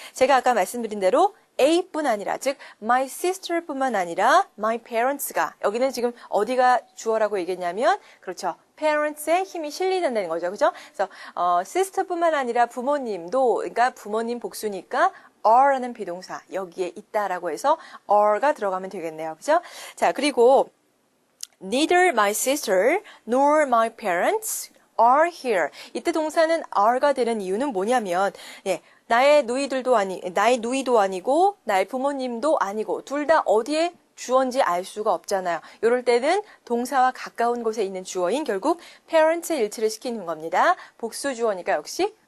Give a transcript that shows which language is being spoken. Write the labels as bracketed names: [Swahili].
[Korean] 제가 아까 말씀드린 대로 A뿐 아니라 즉 [English] my sister [Korean] 뿐만 아니라 [English] my parents [Korean] 가 여기는 지금 어디가 주어라고 얘기했냐면 그렇죠. parents에 힘이 실린다는 거죠. 그죠? 그래서 sister뿐만 아니라 부모님도 그러니까 부모님 복수니까 are라는 비동사 여기에 있다라고 해서 are가 들어가면 되겠네요. 그죠? [English] 자, 그리고 neither my sister nor my parents are here. [Korean] 이때 동사는 are가 되는 이유는 뭐냐면 나의 누이도 아니고 나의 부모님도 아니고 둘 다 어디에 주어인지 알 수가 없잖아요. 이럴 때는 동사와 가까운 곳에 있는 주어인 결국 parents의 일치를 시키는 겁니다. 복수 주어니까 역시